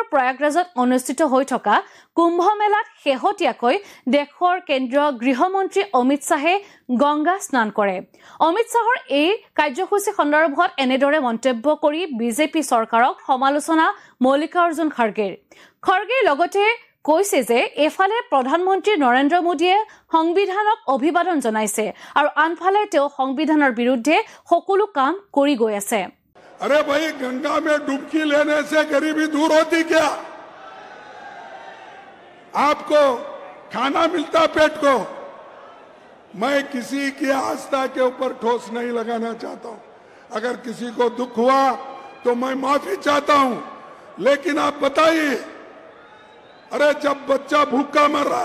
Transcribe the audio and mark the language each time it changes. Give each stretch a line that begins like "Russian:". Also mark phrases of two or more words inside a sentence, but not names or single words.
Assamese: প্ৰয়াগৰাজত অনুষ্ঠিত হৈ থকা কুম্ভ মেলাত শেহতীয়াকৈ দেশৰ কেন্দ্ৰীয় গৃহমন্ত্ৰী অমিত শাহে গংগা স্নান কৰে অমিত শাহৰ এই কাৰ্যসূচী সন্দৰ্ভত এনেদৰে মন্তব্য কৰি বিজেপি চৰকাৰক সমালোচনা মল্লিকাৰ্জুন খাৰ্গেৰ লগতে কৈছে যে এফালে প্ৰধানমন্ত্ৰী নৰেন্দ্ৰ মোদীয়ে সংবিধানক অভিবাদন জনাইছে আৰু আনফালে তেওঁ সংবিধানৰ বিৰুদ্ধে সকলো কাম কৰি গৈ আছে
Hindi: अरे भाई गंगा में डुबकी लेने से गरीबी दूर होती क्या आपको खाना मिलता पेट को मैं किसी की आस्था के ऊपर ठोस नहीं लगाना चाहता हूं अगर किसी को दुख हुआ तो मैं माफी चाहता हूं लेकिन आप बताइए अरे जब बच्चा भूखा मर रहा